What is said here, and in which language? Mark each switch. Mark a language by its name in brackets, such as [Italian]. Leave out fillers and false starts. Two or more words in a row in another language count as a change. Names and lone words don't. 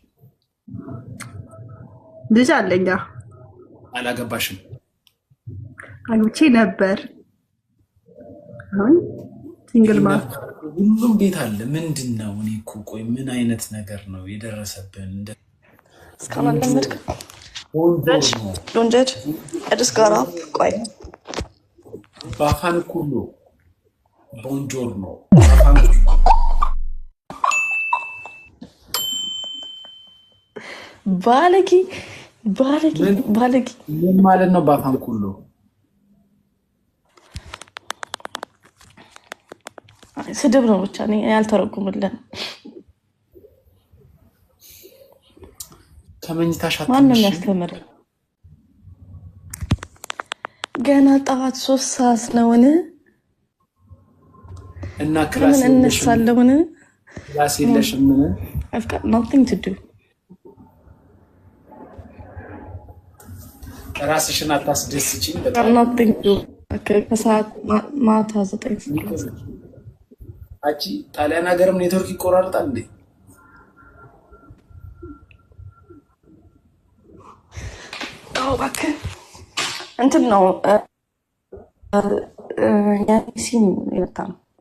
[Amharic] ልጅ አለኝ። አላገባሽም? አግብቼ ነበር። አሁን [English] single mom። [Amharic] ሁሉም ቤት አለ። ምንድን ነው? እኔ እኮ ቆይ ምን አይነት ነገር ነው የደረሰብን? [English] Don't judge. I just got up. Quiet. [Italian] vaffanculo buongiorno [Amharic] ባለጌ ምን ማለት ነው? በአፋን ኩሎ ስድብ ነው ብቻ እኔ ያልተረጉምልን። ከመኝታሽ ማንም ያስተምር? ገና ጠዋት 3 ሰዓት ነውን? እና ክላስ እንነሳለን። ክላስ የለሽም? [English] I've got nothing to do. [Amharic] ራስሽን አታስደስቺኝ። [English] nothing to do. [Amharic] ከሰዓት ማታ 9 አቺ ጣሊያን ሀገርም ኔትወርክ ይቆራረጣል እንዴ? እባክህ እንትን ነው ያሲን የመጣ ነው